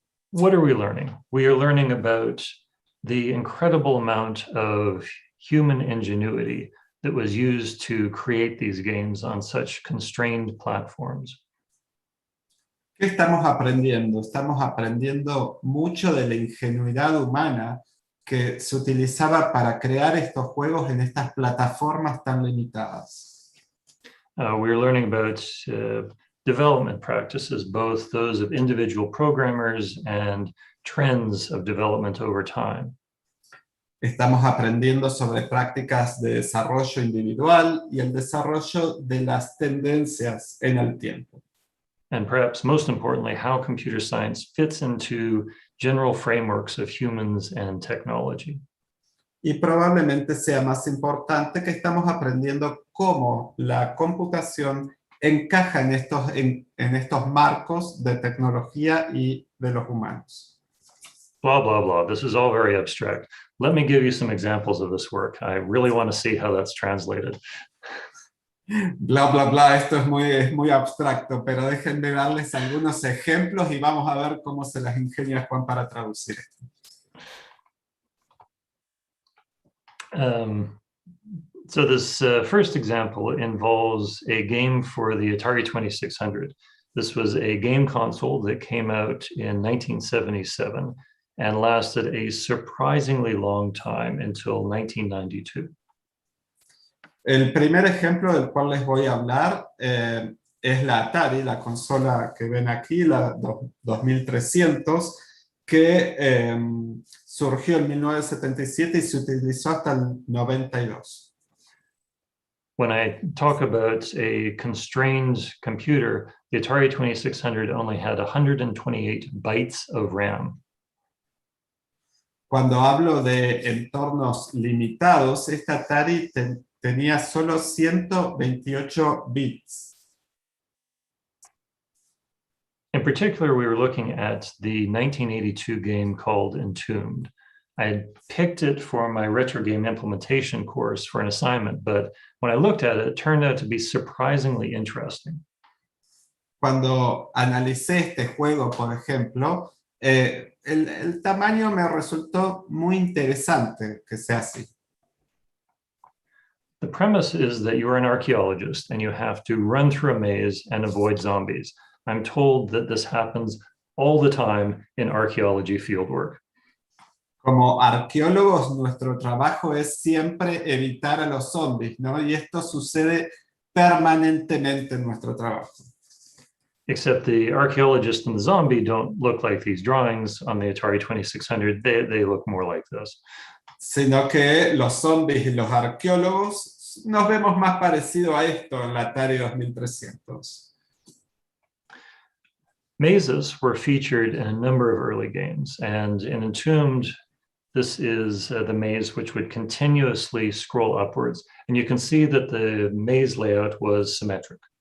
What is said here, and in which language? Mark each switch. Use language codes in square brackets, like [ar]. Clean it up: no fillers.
[en] What are we learning? We are learning about the incredible amount of human ingenuity that was used to create these games on such constrained platforms. [es] ¿Qué estamos aprendiendo? Estamos aprendiendo mucho de la ingenuidad humana que se utilizaba para crear estos juegos en estas plataformas tan limitadas. [en] We're learning about development practices, both those of individual programmers and trends of development over time. [es] Estamos aprendiendo sobre prácticas de desarrollo individual y el desarrollo de las tendencias en el tiempo. [en] And perhaps most importantly, how computer science fits into general frameworks of humans and technology. [es] Y probablemente sea más importante que estamos aprendiendo cómo la computación encaja en estos marcos de tecnología y de los humanos. [en] Blah, blah, blah. This is all very abstract. Let me give you some examples of this work. I really want to see how that's translated. [es] Bla, bla, bla, esto es muy abstracto, pero déjenme darles algunos ejemplos y vamos a ver cómo se las ingenia Juan para traducir esto. [en] So this first example involves a game for the Atari 2600. This was a game console that came out in 1977 and lasted a surprisingly long time until 1992. [es] El primer ejemplo del cual les voy a hablar es la Atari, la consola que ven aquí, la 2300, que surgió en 1977 y se utilizó hasta el 92. [en] When I talk about a constrained computer, the Atari 2600 only had 128 bytes of RAM. [es] Cuando hablo de entornos limitados, esta Atari tenía solo 128 bits. [en] In particular, we were looking at the 1982 game called Entombed. I had picked it for my retro game implementation course for an assignment, but when I looked at it, it turned out to be surprisingly interesting. [es] Cuando analicé este juego, por ejemplo, el tamaño me resultó muy interesante que sea así. [en] The premise is that you're an archaeologist and you have to run through a maze and avoid zombies. I'm told that this happens all the time in archaeology fieldwork. [es] Como arqueólogos, nuestro trabajo es siempre evitar a los zombies, ¿no? Y esto sucede permanentemente en nuestro trabajo. [en] Except the archaeologist and the zombie don't look like these drawings on the Atari 2600. They look more like this. [es] Sino que los zombies y los arqueólogos nos vemos más parecido a esto en la Atari 2300. [en] Mazes were featured in a number of early games, and in Entombed, this is the maze which would continuously scroll upwards. And you can see that the maze layout was symmetric.